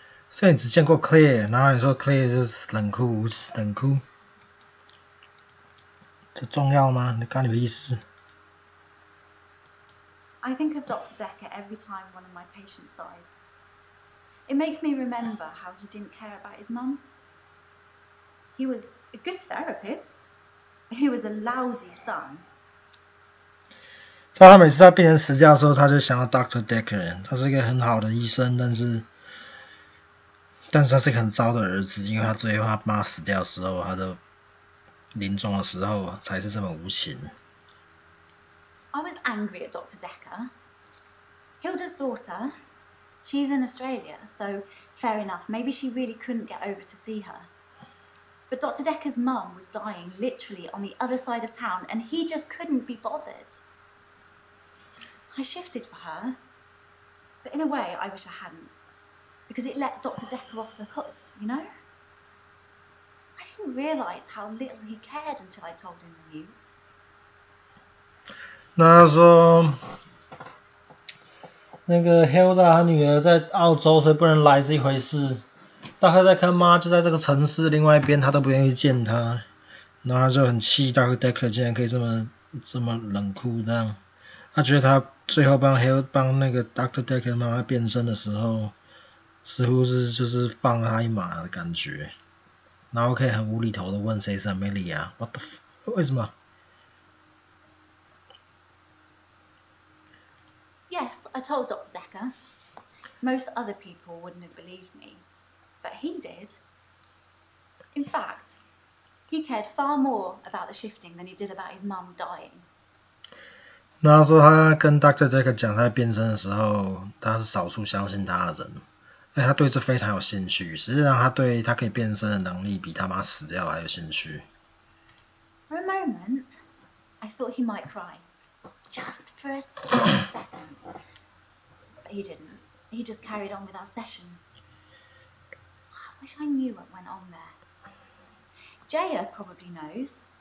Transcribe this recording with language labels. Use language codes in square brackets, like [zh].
[zh] 所以你只见过 Claire， 然后你说 Claire 就是冷酷，这重要吗？你干你的意思？ [en] I think of Dr. Dekker every time one of my patients dies. It makes me remember how he didn't care about his mum. He was a good therapist. He was a lousy son. [zh] 他每次在病人死掉的时候，他就想到 Dr. Dekker， 他是一个很好的医生，但是他是一个很糟的儿子，因为他最后他妈死掉的时候，他的临终的时候才是这么无情。 [en] I was angry at Dr. Dekker. Hilda's daughter, She's in Australia, so fair enough. Maybe she really couldn't get over to see her. But Dr. Dekker's mum was dying literally on the other side of town, and he just couldn't be bothered. I shifted for her, but in a way I wish I hadn't, because it let Dr. Dekker off the hook, you know? I didn't realise how little he cared until I told him the news. [zh] 那他说，那个 Hilda 她女儿在澳洲，所以不能来是一回事。 [en] Dr. [zh] Dekker 妈就在这个城市另外一边，他都不愿意见她，然后他就很气 Dr. Dekker 竟然可以这么冷酷这样。他觉得他最后帮那个 Dr. Dekker 妈妈变身的时候，似乎是就是放了他一马的感觉，然后可以很无厘头的问谁是 Amelia， [en] What the [zh] 为什么？ [en] Yes, I told Dr. Dekker. Most other people wouldn't have believed me, but he did. In fact, he cared far more about the shifting than he did about his mum dying. [zh] 那他说他跟 Dr. Dekker 讲他变身的时候，他是少数相信他的人，而且他对这非常有兴趣。实际上，他对他可以变身的能力比他妈死掉还有兴趣。 [en] For a moment, I thought he might cry, just for a split second. But he didn't. He just carried on with our session. I wish I knew what went on there. Jaya probably knows.